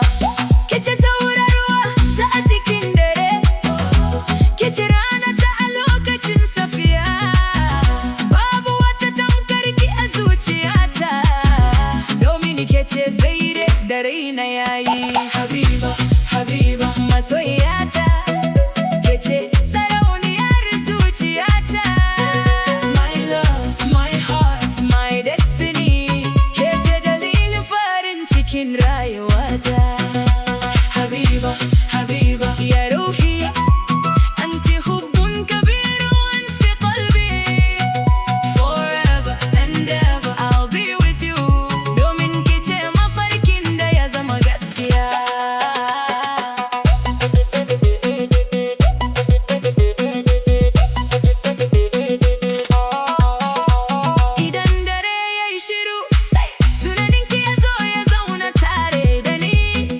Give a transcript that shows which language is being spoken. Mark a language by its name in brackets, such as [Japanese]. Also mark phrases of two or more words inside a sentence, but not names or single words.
[Hausa] Kice taurarwa ta a cikin dare, kice rana ta a lokacin safiya. Babu wata tamkar ki a zuciyata, domin kice faide da raina yayi. Habiba, Habiba masoyiyata, kice sarauniyar zuciyata. [English] My love, my heart, my destiny, [Hausa] kice dalilin farin cikin rayuwata. [Arabic] حبيبة، حبيبة يا روحي، أنتِ حبٌّ كبيرٌ في قلبي. [English] Forever and ever I'll be with you, [Hausa] domin kice mafarkin da ya zama gaskiya. Idan dare yayi shiru, tunaninki ya zo ya zauna tare da ni.